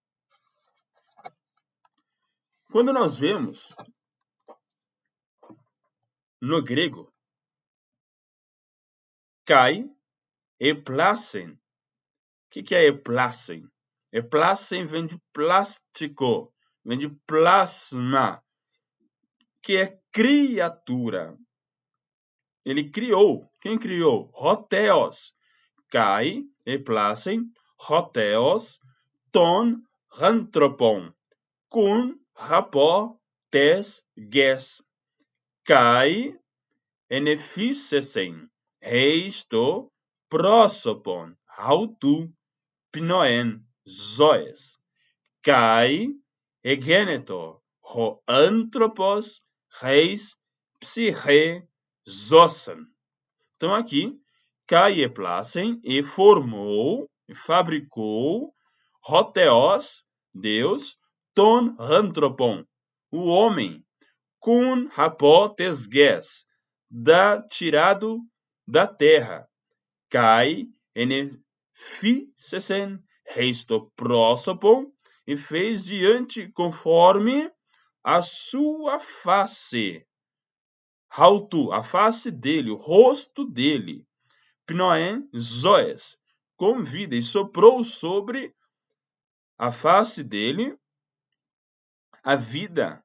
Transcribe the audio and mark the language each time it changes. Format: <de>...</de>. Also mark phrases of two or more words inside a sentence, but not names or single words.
<pt>Quando nós vemos no grego,</pt> <el>καὶ ἔπλασεν.</el> <pt>O que é eplasen? Eplasen vem de plástico, vem de plasma, que é criatura. Ele criou. Quem criou? Hotheos.</pt> <el>καὶ ἔπλασεν ὁ θεὸς τὸν ἄνθρωπον χοῦν ἀπὸ τῆς γῆς. καὶ ἐνεφύσησεν εἰς τὸ πρόσωπον αὐτοῦ πνοὴν ζωῆς. καὶ ἐγένετο ὁ ἄνθρωπος εἰς ψυχὴν ζῶσαν.</el> <pt>Então aqui,</pt> <el>καὶ ἔπλασεν,</el> <pt>e formou, e fabricou, hotheos, Deus,</pt> <el>τὸν ἄνθρωπον,</el> <pt>o homem,</pt> <el>χοῦν ἀπὸ τῆς γῆς,</el> <pt>tirado da terra.</pt> <el>καὶ ἐνεφύσησεν εἰς τὸ πρόσωπον,</el> <pt>e fez diante conforme a sua face. Hautu, a face dele, o rosto dele.</pt> <el>πνοὴν ζωῆς,</el> <pt>com vida, e soprou sobre a face dele a vida.</pt>